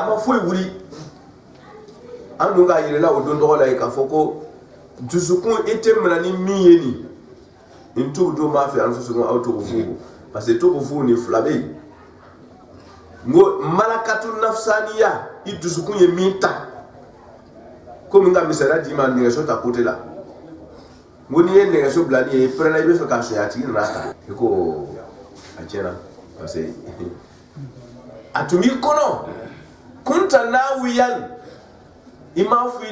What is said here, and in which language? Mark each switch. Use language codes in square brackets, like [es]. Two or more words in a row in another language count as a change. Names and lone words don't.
[bm] ma foyi wuli an dun k'a yirala o don tɔgɔ la yen k'a fɔ ko dusukun i tɛ minɛ ni min ye nin [ar] إن تبدوا ما في أنفسكم أو تخفوه [fr] parce que [bm] tukhfuhu ni fila bɛ yen ngo [ar] ملكة نفسانية [bm] i dusukun ye min ta komi n ka misaliya d'i ma nɛgɛso ta côté la ngo n'i ye nɛgɛso bila n'i ye i pɛrɛnna i bɛ fɛ k'a sonya a tigi nana ta i ko a tiɲɛna [fr] parce que [bm] a tun b'i kɔnɔ [ar] كنت ناويا [bm] i m'a fɔ